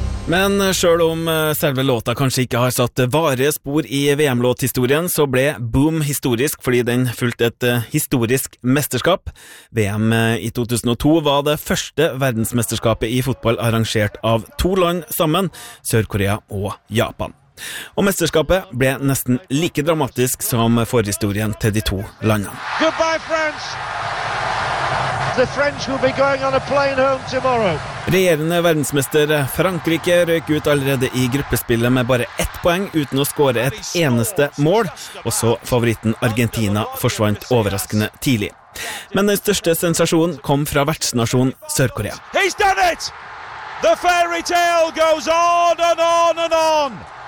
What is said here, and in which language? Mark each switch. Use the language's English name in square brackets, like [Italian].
[Norwegian] Men selv om selve låta kanskje ikke har satt varige spor I VM-låthistorien, så ble Boom historisk fordi den fulgte et historisk mesterskap. VM I 2002 var det første verdensmesterskapet I fotball arrangert av to land sammen, Sør-Korea og Japan. Og mesterskapet ble nesten like dramatisk som forhistorien til de to landene. [English] Goodbye, France! The French will be going on a plane home tomorrow. [Norwegian] Regjerende verdensmester Frankrike røyk ut allerede I gruppespillet med bare ett poeng uten å score et eneste mål, og så favoritten Argentina forsvant overraskende tidlig. Men den største sensasjonen kom fra vertsnasjonen Sør-Korea. [English] He's done it! The fairy tale goes on and on and on!